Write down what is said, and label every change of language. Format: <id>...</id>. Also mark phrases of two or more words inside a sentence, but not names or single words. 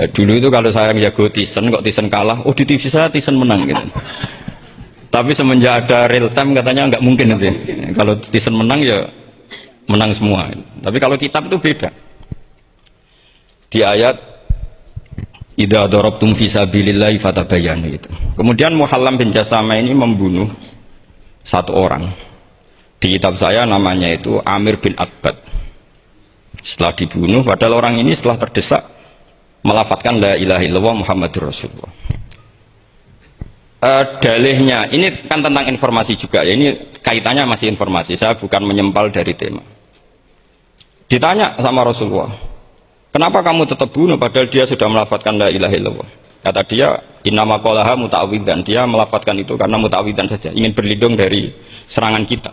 <id>Dulu itu kalau saya jago Thyssen, kok Thyssen kalah, oh di TV saya Thyssen menang gitu. Tapi semenjak ada real time katanya nggak mungkin itu. Kalau Thyssen menang ya menang semua. Tapi kalau kitab itu beda. Di ayat</id> <ar>إذا ضربتم في سبيل الله فتبينوا</ar> <id>gitu. Kemudian Muhallam bin Jassamah ini membunuh satu orang. Di kitab saya namanya itu Amir bin Atbad. Setelah dibunuh, padahal orang ini setelah terdesak melafadzkan</id> <ar>لا إله إلا الله محمد رسول الله.</ar> <id>Dalihnya ini kan tentang informasi juga ya, ini kaitannya masih informasi, saya bukan menyempal dari tema. Ditanya sama Rasulullah, kenapa kamu tetap bunuh padahal dia sudah melafadzkan</id> <ar>لا إله إلا الله?</ar> <id>Kata dia,</id> <ar>إنما قالها متعوذا,</ar> <id>dia melafadzkan itu karena muta'awwidzan saja, ingin berlindung dari serangan kita.</id>